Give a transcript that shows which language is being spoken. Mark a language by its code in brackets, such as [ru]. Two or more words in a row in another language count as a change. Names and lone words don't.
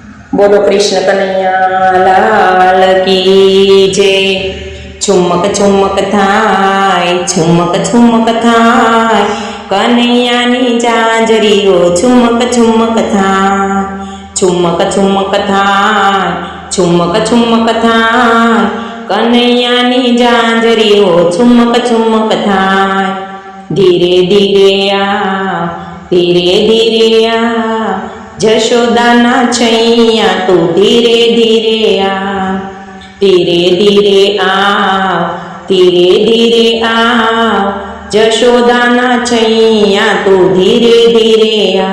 [hi] बोलो कृष्ण कन्हैया लाल की जय। [gu] ઝૂમક ઝૂમક થાય ઝૂમક ઝૂમક થાય કન્હૈયાની ઝાંઝરીઓ ઝૂમક ઝૂમક થાય ઝૂમક ઝૂમક થાય ઝૂમક ઝૂમક થાય કન્હૈયાની ઝાંઝરીઓ ઝૂમક ઝૂમક થાય। ધીરે ધીરે આ ધીરે ધીરે આ જશોદાના છૈયા તું ધીરે ધીરે આ ધીરે ધીરે આ ધીરે ધીરે આ જશોદાના છૈયા તું ધીરે ધીરે આ।